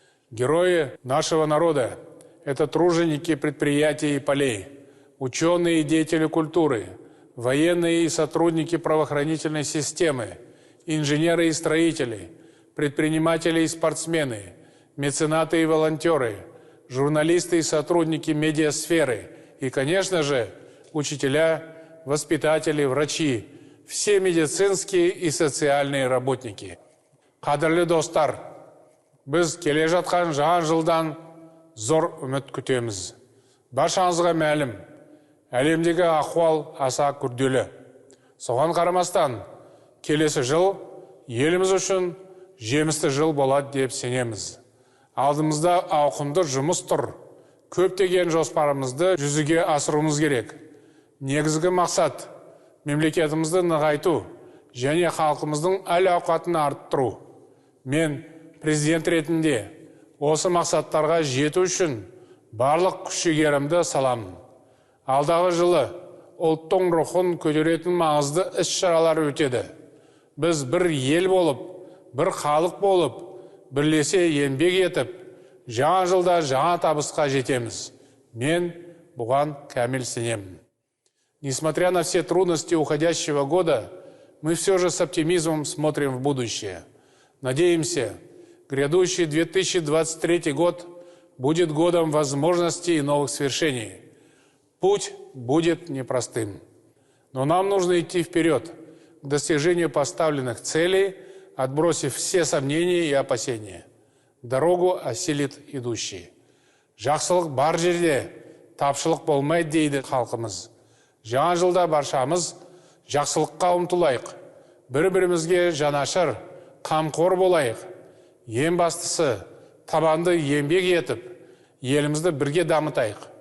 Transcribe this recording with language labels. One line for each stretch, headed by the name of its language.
Russian: Герои нашего народа – это труженики предприятий и полей, ученые и деятели культуры, военные и сотрудники правоохранительной системы, инженеры и строители, предприниматели и спортсмены, меценаты и волонтеры, журналисты и сотрудники медиасферы и, конечно же, учителя, воспитатели, врачи, все медицинские и социальные работники.
Kazakh: Қадірлі достар, біз келе жатқан жаңа жылдан зор үміт күтеміз. Баршаңызға мәлім, әлемдегі ахуал аса күрделі. Соған қарамастан, келесі жыл еліміз үшін жемісті жыл болады деп сенеміз. Алдымызда ауқымды жұмыс тұр. Көптеген жоспарымызды жүзеге асыруымыз керек. Негізгі мақсат мемлекетімізді нығайту және халқымыздың әл-ауқатын арттыру. Мен президент ретінде осы мақсаттарға жету үшін барлық күш-жігерімді саламын. Алдағы жылы ұлттың рухын көтеретін маңызды іс-шаралар өтеді. Біз бір ел болып, бір халық болып, бірлесе еңбек етіп, жаңа жылда жаңа табысқа жетеміз. Мен бұған кәміл сенемін.
Russian: Несмотря на все трудности уходящего года, мы все же с оптимизмом смотрим в будущее. Надеемся, грядущий 2023 год будет годом возможностей и новых свершений. Путь будет непростым. Но нам нужно идти вперед, к достижению поставленных целей, отбросив все сомнения и опасения. Дорогу осилит идущий.
Kazakh: Жақсылық бар жерде, тапшылық болмайды дейді халқымыз. Жаңа жылда баршамыз жақсылыққа ұмтылайық. Бір-бірімізге жанашыр, қамқор болайық. Ең бастысы, табанды еңбек етіп, елімізді бірге дамытайық.